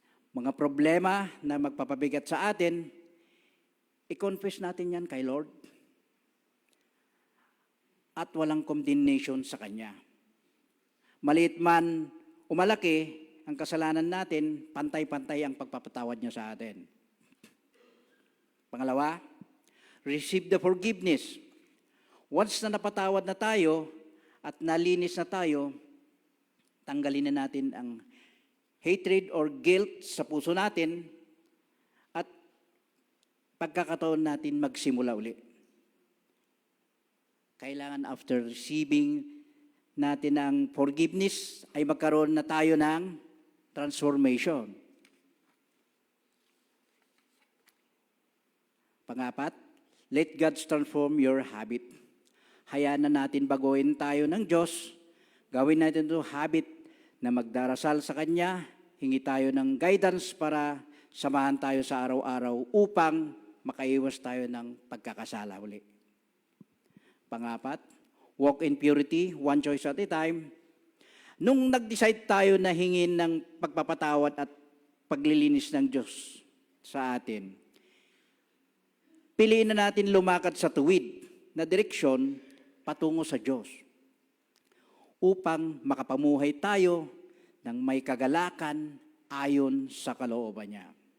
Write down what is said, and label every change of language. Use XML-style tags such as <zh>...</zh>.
<tl>Mga problema na magpapabigat sa atin, i-confess natin yan kay Lord. At walang condemnation sa Kanya. Maliit man o malaki ang kasalanan natin, pantay-pantay ang pagpapatawad niya sa atin. Pangalawa,</tl> <en>receive the forgiveness.</en> <tl>Once na napatawad na tayo at nalinis na tayo, tanggalin na natin ang hatred or guilt sa puso natin at pagkakataon natin magsimula uli. Kailangan after receiving natin ang forgiveness ay magkaroon na tayo ng transformation. Pangapat,</tl> <en>let God transform your habit.</en> <tl>Hayaan na natin baguhin tayo ng Diyos. Gawin natin ito habit na magdarasal sa Kanya. Hingi tayo ng guidance para samahan tayo sa araw-araw upang makaiwas tayo ng pagkakasala uli. Pangapat,</tl> <en>walk in purity, one choice at a time.</en> <tl>Nung nag-decide tayo na hingin ng pagpapatawad at paglilinis ng Diyos sa atin, piliin na natin lumakad sa tuwid na direksyon patungo sa Diyos upang makapamuhay tayo ng may kagalakan ayon sa kalooban niya.</tl>